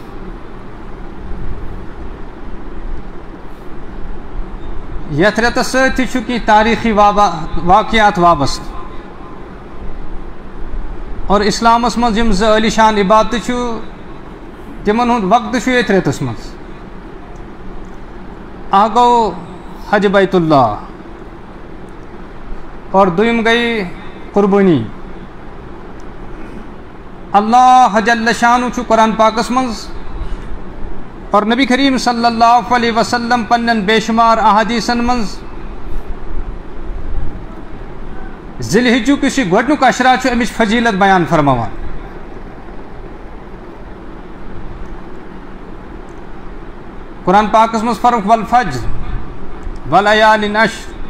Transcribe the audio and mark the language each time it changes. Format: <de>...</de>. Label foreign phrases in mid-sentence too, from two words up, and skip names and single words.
<ks>یتھ رتس سۭتۍ تہِ چھُ کینٛہہ تاریخی واقعات وابستہٕ. اور اسلامس منٛز یِم زٕ عٲلی شان عبادتہٕ چھُ تِمن ہُنٛد وقتہٕ چھُ ییٚتھۍ رٮ۪تس منٛز. اکھ گوٚو حج بیت اللہ اور دوٚیِم گٔے قربٲنی.</ks> <ar>اللہ جل شانہ</ar> <ks>چھُ قرآن پاکس منٛز اور نبی کریم</ks> <ar>صلی اللہ علیہ وسلم</ar> <ks>پننٮ۪ن بے شمار احادیثن منٛز ذی الحجُک یُس یہِ گۄڈنیُک عشرا چھُ اَمِچ فضیلت بیان فرماوان. قرآن پاکس منٛز فرق</ks> <ar>والفجر ولیالٍ عشر.</ar>